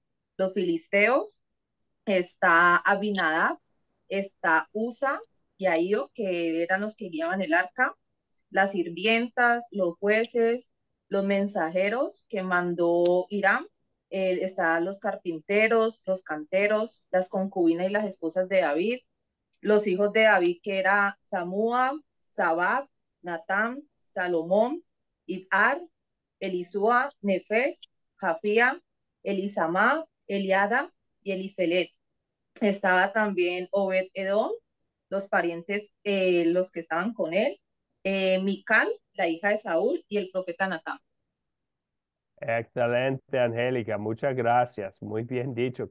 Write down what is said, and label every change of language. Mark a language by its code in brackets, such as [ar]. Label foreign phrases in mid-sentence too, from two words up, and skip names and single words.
[es] los filisteos, está Abinadab, está Usa y Ahío, que eran los que guiaban el arca, las sirvientas, los jueces, los mensajeros que mandó Hiram, están los carpinteros, los canteros, las concubinas y las esposas de David, los hijos de David, que era Samúa, Sabad, Natán, Salomón, Ibhar, Elisúa, Nefeg, Jafía, Elisamá, Eliada y Elifelet. Estaba también Obed Edom, los parientes, los que estaban con él, Mical, la hija de Saúl, y el profeta Natán. Excelente, Angélica. Muchas gracias. Muy bien dicho.